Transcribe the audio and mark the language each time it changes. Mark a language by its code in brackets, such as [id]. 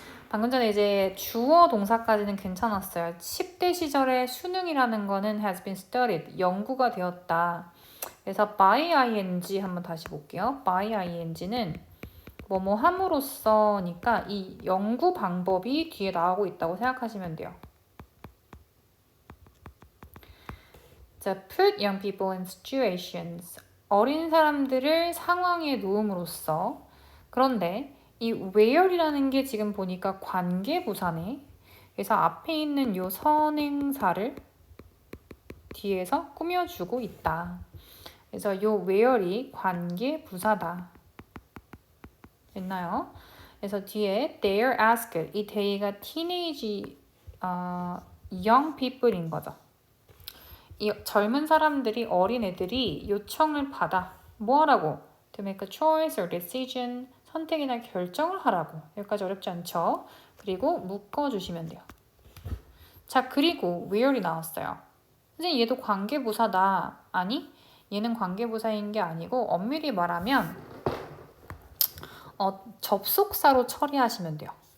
[ko] 방금 전에 이제 주어 동사까지는 괜찮았어요. 10대 시절의 수능이라는 거는 [en] has been studied, [ko] 연구가 되었다. 그래서 by ing 한번 다시 볼게요. by ing는 뭐뭐 함으로써니까 이 연구 방법이 뒤에 나오고 있다고 생각하시면 돼요. [en] 자, put young people in situations. [ko] 어린 사람들을 상황에 놓음으로써. 그런데 이 where이라는 게 지금 보니까 관계부사네. 그래서 앞에 있는 요 선행사를 뒤에서 꾸며주고 있다. 그래서 요 where이 관계부사다. 됐나요? 그래서 뒤에 [en] they are asked. [ko] 이 they가 [en] teenage young people [ko] 인 거죠. 이 젊은 사람들이 어린애들이 요청을 받아 뭐 하라고? [en] To make a choice or decision [ko] 선택이나 결정을 하라고. 여기까지 어렵지 않죠? 그리고 묶어주시면 돼요. 자, 그리고 where이 나왔어요. 선생님 얘도 관계부사다. 아니, 얘는 관계부사인 게 아니고 엄밀히 말하면 접속사로 처리하시면 돼요.